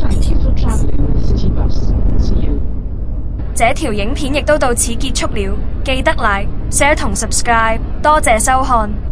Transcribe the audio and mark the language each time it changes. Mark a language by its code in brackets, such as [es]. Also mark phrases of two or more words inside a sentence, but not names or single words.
[en] Thank you for travelling with City Bus. See you. [yue] 這條影片亦都到此結束了，記得 [en] like、share [yue] 同 subscribe，多謝收看。